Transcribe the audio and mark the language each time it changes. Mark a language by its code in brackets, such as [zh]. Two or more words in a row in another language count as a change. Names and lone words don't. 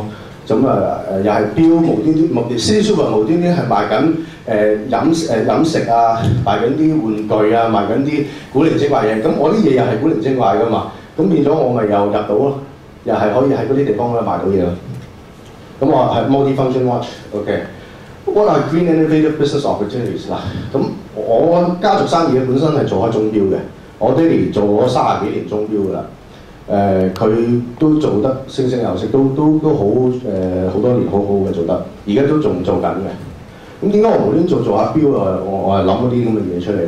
[yue] 咁又係錶無端端，City Super 無端端係賣緊飲食啊，賣緊啲玩具啊，賣緊啲古靈精怪嘢。咁我啲嘢又係古靈精怪㗎嘛，咁變咗我咪又入到咯，又係可以喺嗰啲地方咧賣到嘢咯。咁我係 [en] multi-function watch， [yue] OK。 [en] What are green innovative business opportunities [yue] 啦？咁我家族生意本身係做開鐘錶嘅，我爹哋做咗30幾年鐘錶㗎啦。佢都做得聲聲有色，都好好多年好好嘅做得，而家都仲做緊嘅。咁點解我無端做下錶啊？我係諗嗰啲咁嘅嘢出嚟嘅。